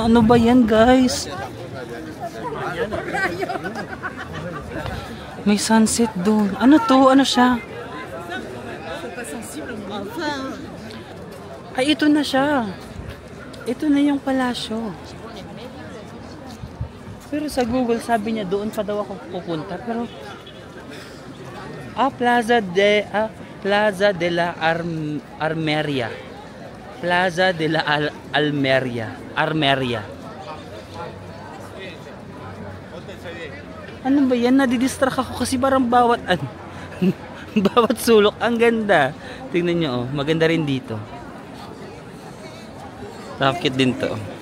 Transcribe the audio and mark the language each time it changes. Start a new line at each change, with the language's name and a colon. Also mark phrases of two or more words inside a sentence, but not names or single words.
Filipino: Ano ba yan, guys? May sunset doon. Ano to? Ano siya? Ay, ito na siya. Ito na yung palasyo. Pero sa Google, sabi niya doon pa daw ako pupunta. Pero, Plaza de la Armeria. Plaza de la Armeria. Ano ba yan? Nadidistract ako kasi parang bawat bawat sulok. Ang ganda. Tingnan nyo, oh. Maganda rin dito. Rocket din to.